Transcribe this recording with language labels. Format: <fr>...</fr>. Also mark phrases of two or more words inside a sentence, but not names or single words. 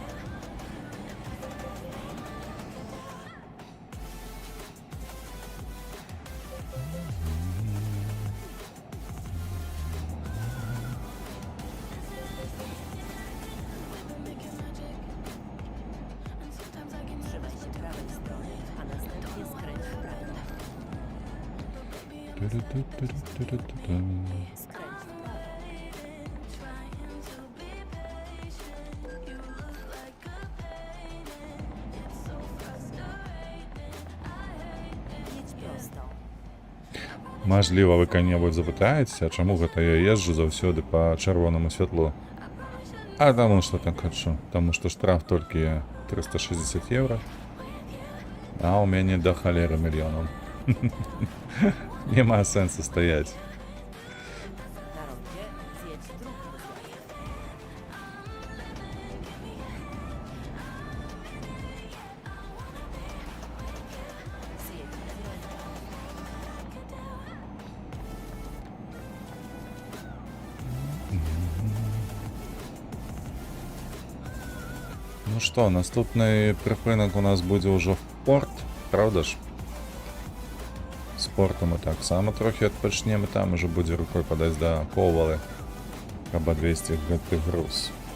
<en>If that's the last thing that I could do. We've been making magic, and sometimes I can</en> <pl>Trzymaj się prawej strony, a następnie skręć w prawo. Ту-ду-ду-ду-ду-ду-ду. Skręć w prawo.</pl> <en>trying to be patient. You look like a painting. It's so frustrating.</en> <pl>Jedź prosto.</pl> <be>Мажліва, ви калі-небудзь запытаецеся, а чаму гэта я езджу заўсёды па чырвонаму святлу? А таму што так хачу. Таму што штраф толькі 360 евро. А ў мяне да халеры мільёнаў. Нема сэнсу стаяць.</be> <pl>Na rondzie zjedź drugim zjazdem. Zjedź z lewa.</pl> <be>Ну што, наступны прыпынак у нас будзе ўжо в порт,</be> <ru>правда ж?</ru> <be>З порту мы таксама трохі адпачнем, і там ужо будзе рукой падаць да Ковалы, каб адвесці гэты груз.</be>